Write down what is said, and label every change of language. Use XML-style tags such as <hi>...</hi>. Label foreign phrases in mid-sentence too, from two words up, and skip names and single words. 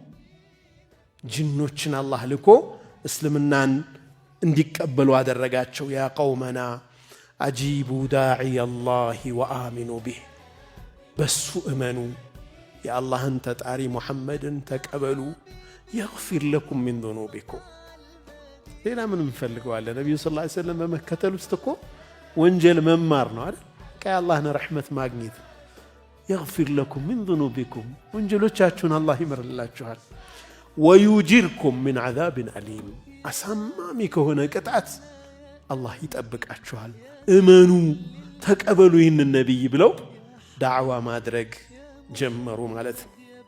<am>ጅኖችን አላህ ልኮ እስልምናን እንዲቀበሉ አደረጋቸው</am> <ar>يا قومنا أجيبوا داعي الله وآمنوا به</ar> <am>በሱ እመኑ የአላህን ተጣሪ ሙሐመድን ተቀበሉ</am> <ar>يغفر لكم من ذنوبكم</ar> <am>ሌላ ምን እንፈልገዋለን ነብዩ ሰለላሁ</am> <ar>عليه وسلم</ar> <am>በመከተል ውስጥ እኮ ወንጀል መማር ነው አይደል ከአላህን ረህመት ማግኘት</am> <ar>يغفر لكم من ذنوبكم</ar> <am>ወንጀሎቻችሁን አላህ ይምርላችኋል</am> <ar>ويجيركم من عذاب أليم</ar> <am>አሳማሚ ከሆነ ቅጣት አላህ ይጠብቃችኋል እመኑ ተቀበሉ ይህንን ነብይ ብለው ዳዕዋ ማድረግ ጀመሩ ማለት ነው</am>